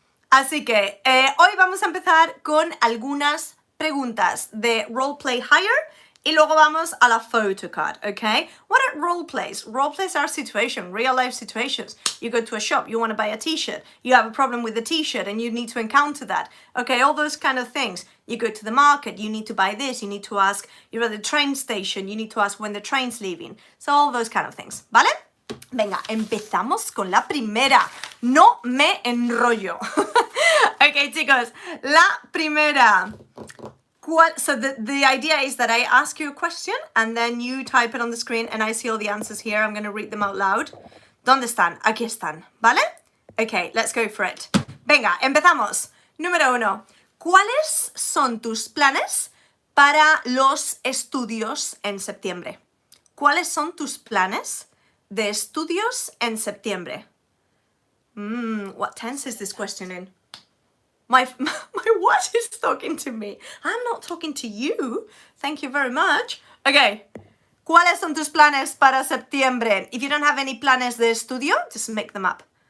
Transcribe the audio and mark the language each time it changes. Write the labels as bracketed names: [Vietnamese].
[Spanish] Así que hoy vamos a empezar con algunas preguntas de roleplay higher y luego vamos a la photocard, okay? [English] What are roleplays? Roleplays are situations, real life situations. You go to a shop, you want to buy a t-shirt, you have a problem with the t-shirt and you need to encounter that. Okay, all those kind of things. You go to the market, you need to buy this, you need to ask, you're at the train station, you need to ask when the train's leaving. So all those kind of things, ¿vale? [Spanish] Venga, empezamos con la primera. No me enrollo. Okay, chicos, la primera. [English] So the idea is that I ask you a question and then you type it on the screen and I see all the answers here. I'm going to read them out loud. [Spanish] ¿Dónde están? Aquí están, ¿vale? Okay, let's go for it. Venga, empezamos. Número 1. ¿Cuáles son tus planes para los estudios en septiembre? ¿Cuáles son tus planes de estudios en septiembre? [English] What tense is this question in? My what is talking to me? I'm not talking to you. Thank you very much. Okay. [Spanish] ¿Cuáles son tus planes para septiembre? [English] If you don't have any planes de estudio, just make them up.